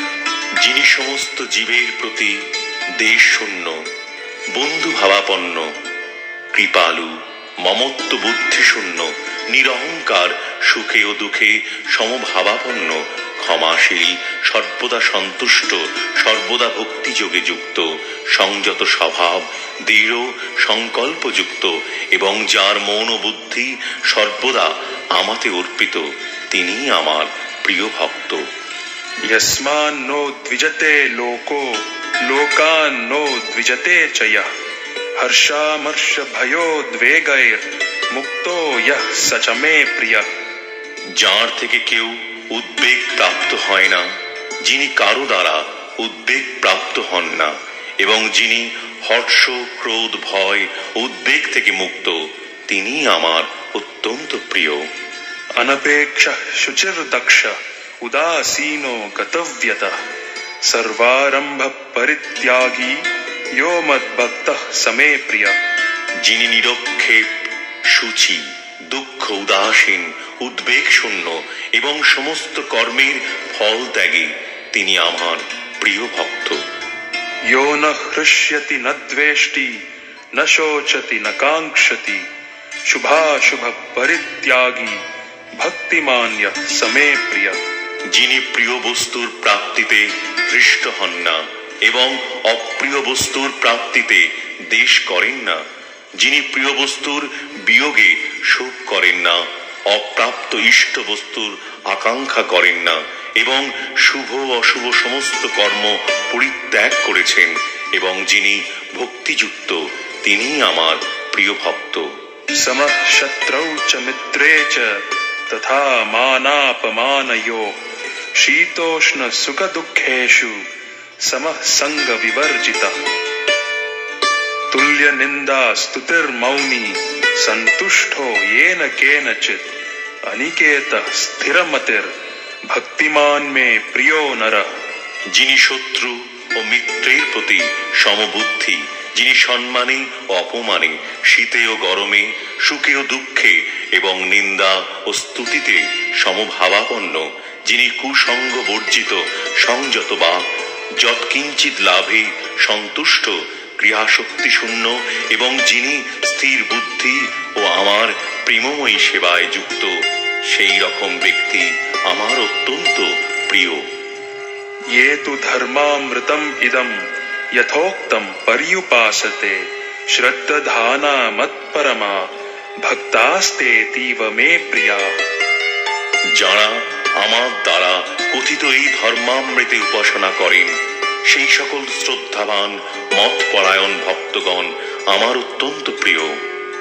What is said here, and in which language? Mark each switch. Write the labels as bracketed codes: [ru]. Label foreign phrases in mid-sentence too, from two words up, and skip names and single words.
[bn] যিনি সমস্ত জীবের প্রতি দেশ শূন্য, বন্ধু ভাবাপন্ন, কৃপালু, মমত্ব বুদ্ধি শূন্য, নিরহংকার, সুখে ও দুঃখে সমভাবাপন্ন, ক্ষমাশীল, সর্বদা সন্তুষ্ট, সর্বদা ভক্তিযোগে যুক্ত, সংযত স্বভাব, দৃঢ় সংকল্পযুক্ত এবং যার মন ও বুদ্ধি সর্বদা আমাতে অর্পিত, তিনি আমার প্রিয় ভক্ত। [sa] यस्मान् नो द्विजते लोको, लोकान् नो द्विजते च यः, हर्षामर्ष भयोद्वेगैर् मुक्तो यः स च मे प्रियः। [bn] যার থেকে কেউ উদ্বেগ প্রাপ্ত হয় না, যিনি কারো দ্বারা উদ্বেগ প্রাপ্ত হন না এবং যিনি হর্ষ, ক্রোধ, ভয়, উদ্বেগ থেকে মুক্ত, তিনি আমার অত্যন্ত প্রিয়। [sa] अनपेक्षः शुचिर्दक्षः, उदासीनो गतव्यतः, सर्वारम्भ परित्यागी, यो मद्भक्तः समे प्रियः। [bn] যিনি নিরক্ষেপ, শুচি, দুঃখ উদাসীন, উদ্বেগ শূন্য এবং সমস্ত কর্মের ফল ত্যাগী, তিনি আমার প্রিয় ভক্ত। [sa] यो न हृष्यति न द्वेष्टि, न शोचति न काङ्क्षति, शुभाशुभ परित्यागी, भक्तिमान् यः समे प्रियः। [bn] যিনি প্রিয় বস্তুর প্রাপ্তিতে হৃষ্ট হন না এবং অপ্রিয় বস্তুর প্রাপ্তিতে দ্বেষ করেন না, যিনি প্রিয় বস্তুর বিয়োগে শোক করেন না, অপ্রাপ্ত ইষ্ট বস্তুর আকাঙ্ক্ষা করেন না এবং শুভ অশুভ সমস্ত কর্ম পরিত্যাগ করেছেন এবং যিনি ভক্তিযুক্ত, তিনি আমার প্রিয় ভক্ত। [sa] समः शत्रौ च मित्रे च, तथा मानापमानयोः, शीतोष्ण सुख दुःखेषु समः संग विवर्जितः। तुल्य निंदा स्तुतिर्मौनी, संतुष्टो येन केनचित्, अनिकेतः स्थिरमतिर्, भक्तिमान् मे प्रियो नरः। [bn] যিনি শত্রু ও মিত্রের প্রতি সমবুদ্ধি, যিনি সম্মানে ও অপমানে, শীতে ও গরমে, সুখে ও দুঃখে এবং নিন্দা ও স্তুতিতে সমভাবাপন্ন, যিনি কুসঙ্গ বর্জিত, সংযত বা যৎকিঞ্চিৎ লাভে সন্তুষ্ট, ক্রিয়াশক্তি শূন্য এবং যিনি স্থির বুদ্ধি ও আমার প্রেমময়ী সেবায় যুক্ত, সেই রকম ব্যক্তি আমার অত্যন্ত প্রিয়। [sa] ये तु धर्मामृतम् इदम्, यथोक्तम् पर्युपासते, श्रद्धाना मत्परमा, भक्तास्तेतीव मे प्रिया। [bn] যারা আমার দ্বারা কথিত এই ধর্মামৃতে উপাসনা করেন, সেই সকল শ্রদ্ধাবান মতপরায়ণ ভক্তগণ আমার অত্যন্ত প্রিয়।